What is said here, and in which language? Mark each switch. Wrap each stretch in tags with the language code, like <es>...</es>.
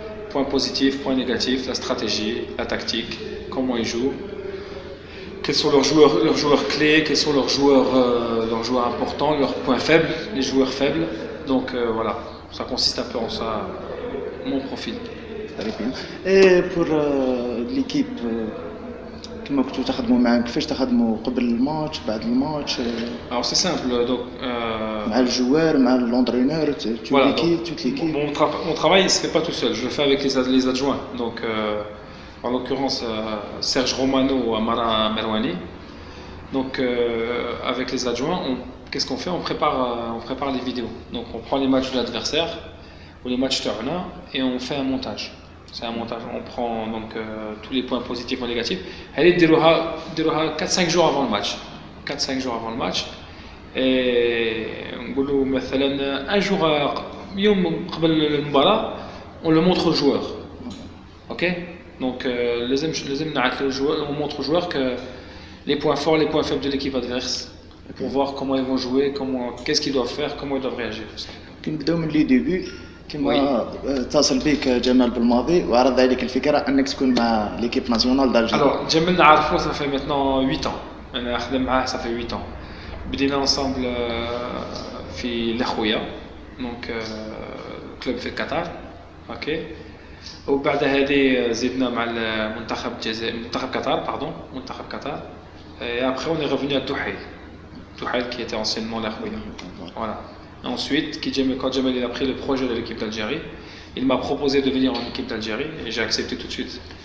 <fr>Point positif, point négatif, la stratégie, la tactique, comment ils jouent, quels sont leurs joueurs clés, quels sont leurs joueurs importants, leurs points faibles, les joueurs faibles. Donc voilà, ça consiste un peu en ça, mon profil. Très bien. Et pour l'équipe,</fr> <ar>كما كنتوا تخدموا معاهم، كيفاش تخدموا قبل الماتش بعد الماتش؟</ar> <fr>Alors c'est simple, donc</fr> <ar>مع الجوار مع لونترينور</ar> <fr>voilà, toute l'équipe. mon travail il se fait pas tout seul, je le fais avec les adjoints. Donc en l'occurrence Serge Romano ou Amara Merwani. Donc avec les adjoints, qu'est-ce qu'on fait? On prépare les vidéos. Donc on prend les matchs de l'adversaire ou les matchs Turna et on fait un montage. C'est un montage, on prend donc tous les points positifs ou négatifs. Elle est déroulée 4-5 jours avant le match. 4-5 jours avant le match. Et</fr> <ar>نقولوا مثلا</ar> <fr>un jour</fr> <ar>يوم قبل المباراة</ar> <fr>on le montre aux joueurs. OK? Donc on montre aux joueurs que les points forts, les points faibles de l'équipe adverse pour voir comment ils vont jouer, qu'est-ce qu'ils doivent faire, comment ils doivent réagir.</fr> <ar>كنبداو من لي ديبي كما اتصل بك جمال بالماضي وعرض عليك الفكره انك تكون مع ليكيب ناسيونال دالجيري.</ar> <fr>Alors Jamel</fr> <ar>نعرفه</ar> <fr>ça fait maintenant 8 ans.</fr> <ar>انا خدم معاه</ar> <fr>ça fait 8 ans.</fr> <ar>بدينا</ar> <fr>ensemble</fr> <ar>في الاخويا دونك كلوب في قطر. اوكي. وبعد هذه زدنا مع المنتخب الجزائر منتخب قطر باردون منتخب قطر.</ar> <fr>Et après on est revenu à Touhail qui était anciennement l'akhouya. Voilà. Ensuite, quand Jamel a pris le projet de l'équipe d'Algérie, il m'a proposé de venir en équipe d'Algérie et j'ai accepté tout de suite.</fr>